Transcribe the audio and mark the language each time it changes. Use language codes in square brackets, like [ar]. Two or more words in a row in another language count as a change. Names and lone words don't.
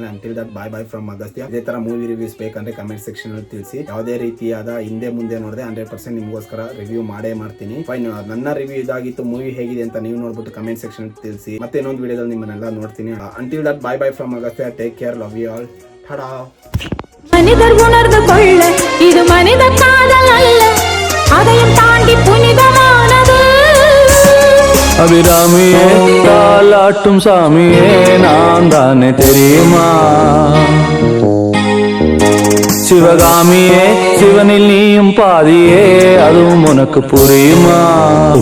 [en] Until that bye bye from Agastya. [kn] ಇದೇ ತರ [en] movie reviews [kn] ಬೇಕಂದ್ರೆ [en] comment section [kn] ಅಲ್ಲಿ ತಿಳಿಸಿ. ಯಾವುದೇ ರೀತಿಯಾದ ಹಿಂದೆ ಮುಂದೆ ನೋಡಿದೆ 100% ನಿಮಗೋಸ್ಕರ ರಿವ್ಯೂ ಮಾಡೇ ಮಾಡ್ತೀನಿ. ಫೈನ್, ನನ್ನ ರಿವ್ಯೂ ಇದಾಗಿತ್ತು. ಮೂವಿ ಹೇಗಿದೆ ಅಂತ ನೀವು ನೋಡ್ಬಿಟ್ಟು [en] comment section [kn] ತಿಳಿಸಿ. ಮತ್ತೆ ಇನ್ನೊಂದು ವಿಡಿಯೋದಲ್ಲಿ ನಿಮ್ಮನ್ನೆಲ್ಲ ನೋಡ್ತೀನಿ. [en] Until that bye bye from Agastya. Take care, love you all. Ta-da. [ta] மனிதர் உணர்ந்து கொள்ள இது மனித காதல் அல்ல, அதையும் தாண்டி புனிதமானது. அபிராமியே தாலாட்டும் சாமியே நான் தானே தெரியுமா, சிவகாமியே சிவனில் நீயும் பாதியே அதுவும் உனக்கு புரியுமா.